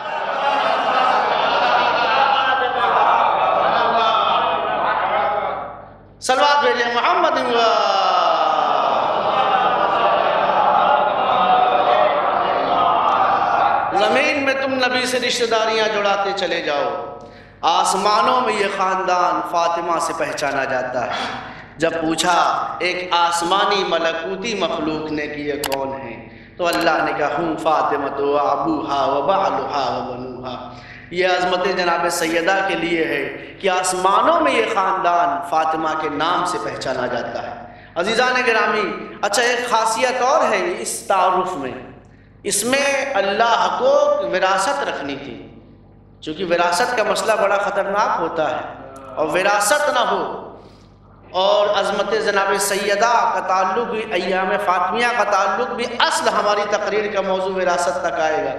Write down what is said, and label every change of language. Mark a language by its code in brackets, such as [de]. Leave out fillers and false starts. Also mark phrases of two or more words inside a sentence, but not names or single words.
[ur] صلوات بھیجیں محمد زمین میں تم نبی سے رشتہ داریاں جڑاتے چلے جاؤ، آسمانوں میں یہ خاندان فاطمہ سے پہچانا جاتا ہے۔ جب پوچھا ایک آسمانی ملکوتی مخلوق نے کہ یہ کون ہے، تو اللہ نے کہا [ar] ہم فاطمہ و ابوہا و بعلہا و بنوہا۔ [ur] یہ عظمت جناب سیدہ کے لیے ہے کہ آسمانوں میں یہ خاندان فاطمہ کے نام سے پہچانا جاتا ہے۔ عزیزان گرامی، اچھا ایک خاصیت اور ہے اس تعارف میں، اس میں اللہ کو وراثت رکھنی تھی، چونکہ وراثت کا مسئلہ بڑا خطرناک ہوتا ہے، اور وراثت نہ ہو اور عظمت جناب سیدہ کا تعلق بھی، ایام فاطمیہ کا تعلق بھی، اصل ہماری تقریر کا موضوع وراثت تک آئے گا۔